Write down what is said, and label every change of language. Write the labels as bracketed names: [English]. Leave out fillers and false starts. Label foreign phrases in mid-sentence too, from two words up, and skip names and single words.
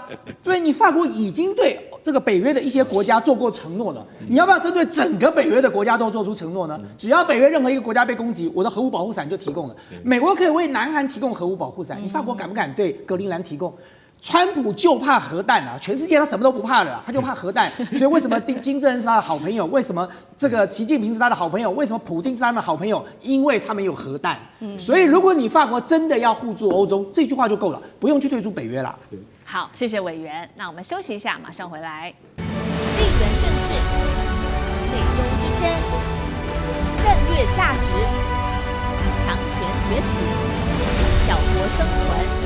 [Chinese] 對，你法國已經對這個北約的一些國家做過承諾了，你要不要針對整個北約的國家都做出承諾呢？只要北約任何一個國家被攻擊，我的核武保護傘就提供了。美國可以为南韓提供核武保護傘，你法國敢不敢對格陵蘭提供？川普就怕核彈啊！全世界他什麼都不怕了，他就怕核彈。所以為什麼金正恩是他的好朋友？為什麼這個習近平是他的好朋友？為什麼普丁是他的好朋友？因為他們有核彈。所以如果你法國真的要互助歐洲，這句話就夠了，不用去退出北約了。好，謝謝委員。那我們休息一下，馬上回來。地緣政治、美中之爭、戰略價值、強權崛起、小國生存。